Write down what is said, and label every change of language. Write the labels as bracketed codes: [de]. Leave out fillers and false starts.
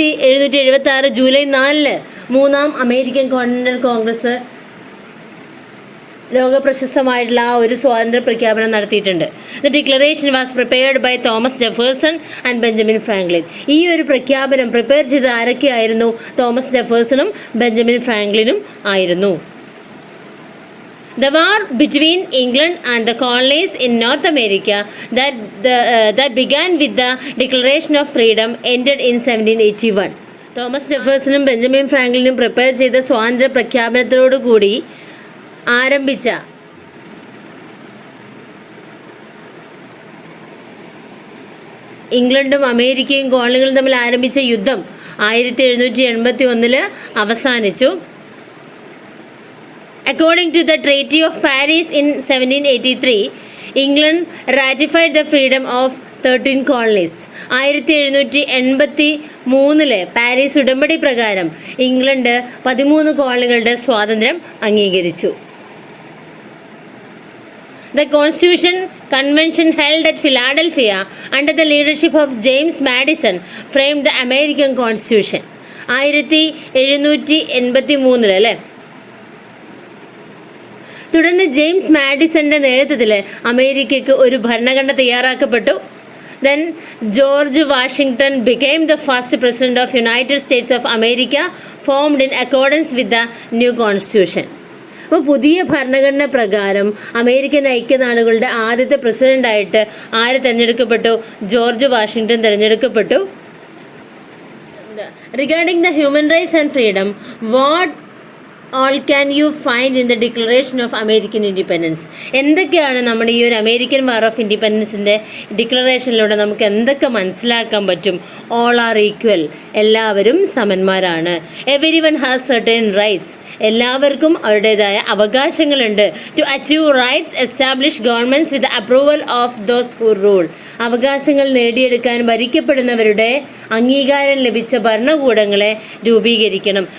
[ml] 1776 July 4 മൂന്നാം American continental Congress ലോകപ്രശസ്തമായിട്ടുള്ള ആ ഒരു സ്വാതന്ത്ര്യ പ്രഖ്യാപനം നടത്തിയിട്ടുണ്ട്. [en] The declaration was prepared by Thomas Jefferson and Benjamin Franklin. [ml] ഈ ഒരു പ്രഖ്യാപനം പ്രിപ്പയർ ചെയ്ത ആരൊക്കെയായിരുന്നു? തോമസ് ജെഫേഴ്സണും ബെഞ്ചമിൻ ഫ്രാങ്ക്ലിനും ആയിരുന്നു. [en] The war between England and the colonies in North America that began with the Declaration of Freedom ended in 1781. [ml] Thomas ജെഫേഴ്സണും Benjamin ഫ്രാങ്ക്ലിനും prepare ചെയ്ത സ്വാതന്ത്ര്യ പ്രഖ്യാപനത്തോടുകൂടി ആരംഭിച്ച ഇംഗ്ലണ്ടും അമേരിക്കയും കോളനികളും തമ്മിൽ ആരംഭിച്ച യുദ്ധം 1781 അവസാനിച്ചു. [en] According to the Treaty of Paris in 1783, England ratified the freedom of 13 colonies. [ml] 1783 Paris ഉടമ്പടി പ്രകാരം ഇംഗ്ലണ്ട് 13 കോളനികളുടെ സ്വാതന്ത്ര്യം അംഗീകരിച്ചു. [en] The Constitution Convention held at Philadelphia under the leadership of James Madison framed the American Constitution. [ml] 1783 അല്ലേ? തുടർന്ന് James മാഡിസന്റെ നേതൃത്വത്തിൽ അമേരിക്കയ്ക്ക് ഒരു ഭരണഘടന തയ്യാറാക്കപ്പെട്ടു. [en] Then George Washington became the first president of United States of America, formed in accordance with the new constitution. [ml] അപ്പോൾ പുതിയ ഭരണഘടന പ്രകാരം അമേരിക്കൻ ഐക്യനാടുകളുടെ ആദ്യത്തെ പ്രസിഡന്റായിട്ട് ആര് തിരഞ്ഞെടുക്കപ്പെട്ടു? ജോർജ് വാഷിങ്ടൺ തിരഞ്ഞെടുക്കപ്പെട്ടു. [en] Regarding the human rights and freedom, what all can you find in the Declaration of American Independence? [ml] എന്തൊക്കെയാണ് നമ്മുടെ ഈ ഒരു അമേരിക്കൻ വാർ ഓഫ് ഇൻഡിപെൻഡൻസിൻ്റെ ഡിക്ലറേഷനിലൂടെ നമുക്ക് എന്തൊക്കെ മനസ്സിലാക്കാൻ പറ്റും? [en] all are equal, [ml] എല്ലാവരും സമന്മാരാണ്. [en] everyone has certain rights, [ml] എല്ലാവർക്കും അവരുടേതായ അവകാശങ്ങളുണ്ട്. [en] to achieve rights establish governments with approval of those who rule, [ml] അവകാശങ്ങൾ നേടിയെടുക്കാൻ ഭരിക്കപ്പെടുന്നവരുടെ അംഗീകാരം ലഭിച്ച ഭരണകൂടങ്ങളെ രൂപീകരിക്കണം.